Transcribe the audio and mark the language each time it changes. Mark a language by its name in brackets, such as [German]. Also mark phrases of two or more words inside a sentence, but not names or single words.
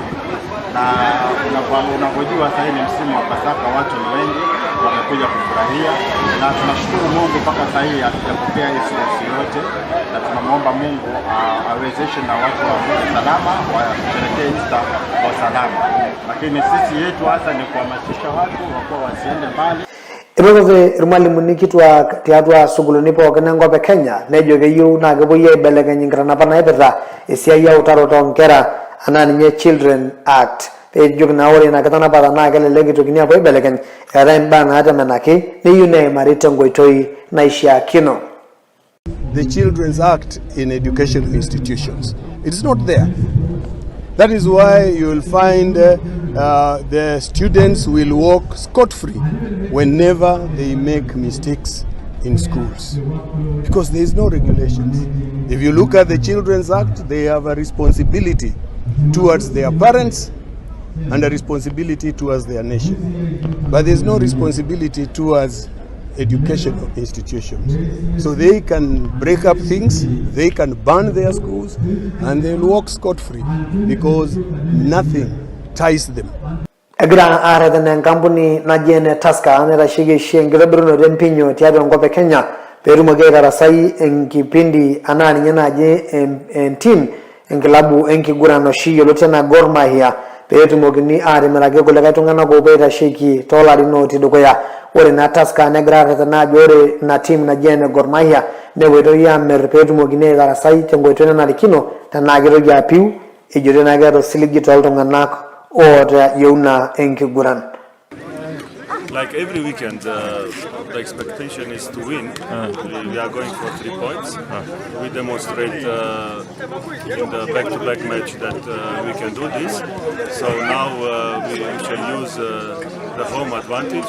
[Swahili] Na unapojua sasa hivi ni msimu wa Pasaka, watu ni wengi wamekuja kufurahia, na tunashukuru Mungu mpaka sasa hivi hatujapokea incident yote, na tunamwomba Mungu awezeshe na watu wa salama washerehekee Easter kwa salama. Lakini sisi yetu hasa ni kuhamasisha watu wakuwa wasiende mbali. [Masai] Irokoze irmalimuni kitwaak tiatua sukuluni pookin enkop Kenya nejo keyieu naa kepuoi aibelekeny inkitanapa naipirta esiai eutaroto oonkera anaa ninye [English] Children Act. [Masai] Peejoki naa ore ina kitanapata naa kelelek itokini apuo aibelekeny eetai imbaa naatemenaki neyieu neimari tenkoitoi naishiakino. [English] The Children's Act in educational institutions. It's not there. That is why you will find the students will walk scot-free whenever they make mistakes in schools, because there is no regulations. If you look at the Children's Act, they have a responsibility towards their parents and a responsibility towards their nation, but there is no responsibility towards educational institutions. So they can break up things, they can burn their schools, and they'll walk scot-free because nothing ties them. [Masai] Egira aareten enkampuni naji ene Tusker naitasheki enkitobirunoto empinyo tiatua enkop Kenya peetumoki aitarasai enkipindi anaa ninye naji entim enkilabu enkiguran oshi yioloti enaa Gor Mahia peetumokini aatimiraki kulikae tung'anak oopuo aitasheki toolarin ooti dukuya. ore na Tusker negira aretena ajo ore na team naji ene Gor Mahia nepoitoi amer peetumokini aitarasai tenkoitoi nanarikino tenaa kitoki apiu ejoito naa keeta osiligi tooltung'anak oota yeuna enkiguran. [English] Like every weekend, the expectation is to win. We are going for 3 points. We demonstrate in the back-to-back match that we can do this. So now we shall use the home advantage.